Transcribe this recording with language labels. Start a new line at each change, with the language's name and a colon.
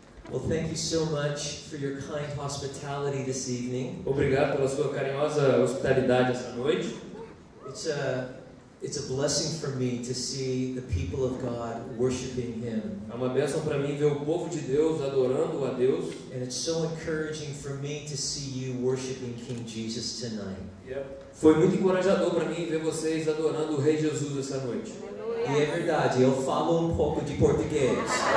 English: Well, thank you so much for your kind hospitality this evening.
Portuguese: Obrigado pela sua carinhosa hospitalidade essa noite.
English: It's a blessing for me to see the people of God worshiping Him.
Portuguese: É uma bênção para mim ver o povo de Deus adorando a Deus.
English: And it's so encouraging for me to see you worshiping King Jesus tonight.
Portuguese: Foi muito encorajador para mim ver vocês adorando o Rei Jesus essa noite. E é verdade, eu falo um pouco de português.